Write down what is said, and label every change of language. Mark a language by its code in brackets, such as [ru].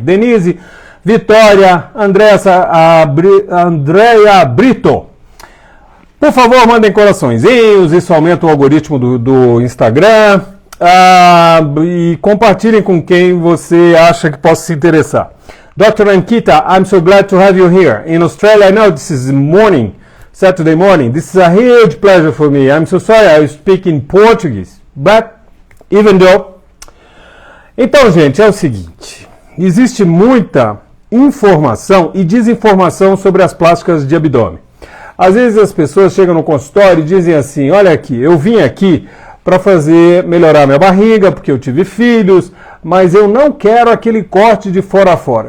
[pt] Denise, Vitória, Andréia Brito. Por favor, mandem coraçõezinhos, isso aumenta o algoritmo do Instagram. E compartilhem com quem você acha que possa se interessar. [en] Dr. Ankita, I'm so glad to have you here. In Australia, I know this is morning, Saturday morning. This is a huge pleasure for me. I'm so sorry I speak in Portuguese. But, even though... [pt] Então, gente, é o seguinte. Existe muita informação e desinformação sobre as plásticas de abdômen. Às vezes as pessoas chegam no consultório e dizem assim, olha aqui, eu vim aqui para melhorar minha barriga, porque eu tive filhos, mas eu não quero aquele corte de fora a fora.